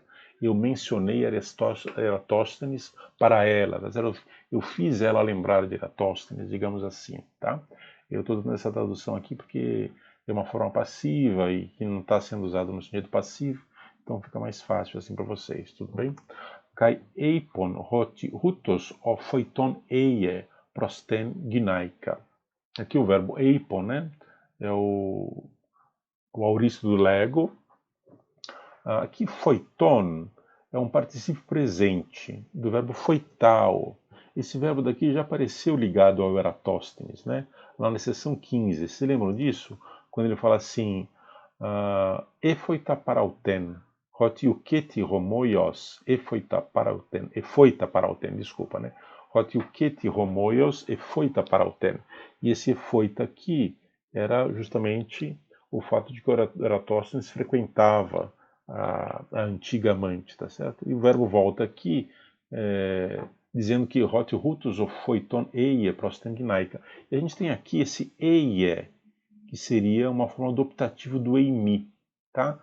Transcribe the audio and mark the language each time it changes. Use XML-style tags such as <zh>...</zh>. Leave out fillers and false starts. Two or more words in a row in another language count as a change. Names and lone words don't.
<pt>Eu mencionei Eratóstenes para ela, tá certo? Eu fiz ela lembrar de Eratóstenes, digamos assim, tá? Eu estou dando essa tradução aqui porque é uma forma passiva e que não está sendo usado no sentido passivo, então fica mais fácil assim para vocês, tudo bem?</pt> <el>Καὶ εἶπον ὅτι οὗτος ὁ φοιτῶν εἴη πρὸς τὴν γυναῖκα.</el> <pt>Aqui o verbo eipon, né? É o auristo do lego. Aqui foiton é um particípio presente do verbo foitao. Esse verbo daqui já apareceu ligado ao Eratóstenes, né? Lá na seção 15. Vocês lembram disso? Quando ele fala assim,</pt> <el>ἐφοίτα παρ' αὐτήν, ὅτι οὐκέτι ὁμοίως, ἐφοίτα παρ' αὐτήν,</el> <pt>desculpa, né?</pt> <el>Ὅτι οὐκέτι ὁμοίως, ἐφοίτα παρ' αὐτήν.</el> <pt>E esse efoita aqui era justamente o fato de que o Eratóstenes frequentava a antiga amante, tá certo? E o verbo volta aqui, dizendo que</pt> <el>ὅτι οὗτος ὁ φοιτῶν εἴη πρὸς τὴν γυναῖκα.</el> <pt>E a gente tem aqui esse eie, que seria uma forma do optativo do eimi, tá?</pt>